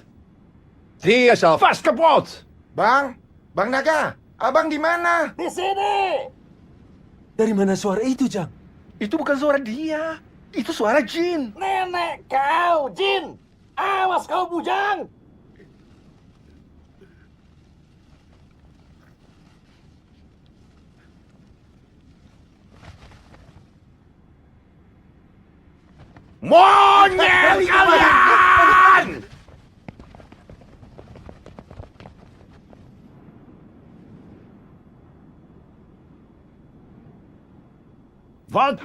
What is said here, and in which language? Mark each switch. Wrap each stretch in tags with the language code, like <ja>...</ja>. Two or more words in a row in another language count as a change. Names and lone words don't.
<nl>Die is al vast kapot.</nl> <id>Bang, Bang Naga, abang di mana? Dari mana suara itu, Jang? Itu bukan suara dia. Itu suara jin. Nenek kau, Jin. Awas kau bujang. Monyet kalian!</id> <nl>Wat?</nl>